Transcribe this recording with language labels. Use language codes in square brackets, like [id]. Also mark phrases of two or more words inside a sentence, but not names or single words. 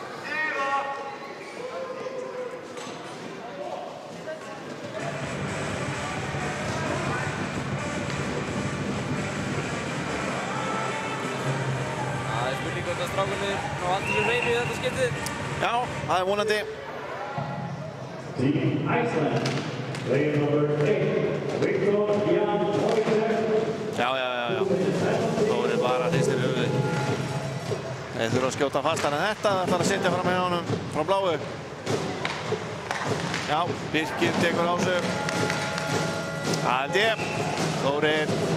[is] Það er spurning hvort að strákarnir ná allir úr hreinu í þetta skiptið. Já, það er vonandi. [en] Team Iceland, player number 8, Viktor Jan Wojtek. [is] Já. Þórir bara hristir höfuðið. Þeir þurfa að skjóta fastar en þetta. Það ætlar að sitja fram með honum frá bláu. Já, Birkir tekur á sig. Það held ég. Þórir.